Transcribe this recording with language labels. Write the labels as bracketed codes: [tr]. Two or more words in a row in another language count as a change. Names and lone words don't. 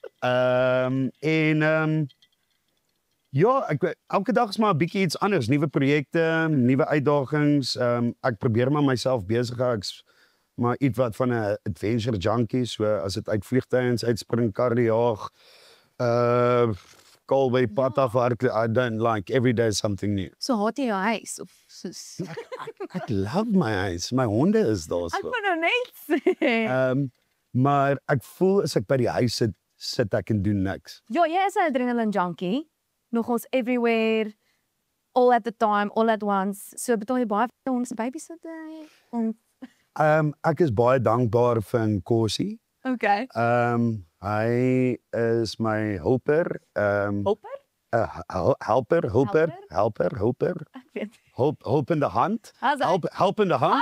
[af] Ja, elke dag is maar 'n bietjie iets anders, nuwe projekte, nuwe uitdagings. Ek probeer maar myself besig hou. Ek's maar iets wat van 'n [en] adventure junkie, [af] so as dit uit vliegtuie uitspring, karre jaag, kol by die pad af hardloop. [en] I don't like every day something new. [af] So haat jy jou huis of soos Ek love my huis. My honde is daar so. Ek wil nou net sê. Maar ek voel as ek by die huis sit ek en doen niks. Ja, jy is 'n [en] adrenaline junkie. Nogals everywhere, all at the time, all at once. [af] So betaal jy baie vir ons babysitter. Ek is baie dankbaar vir Nkosi. Okay. Hy is my hulper. Hopper? Helper. Ek weet. Helpende hand. Helpende hand.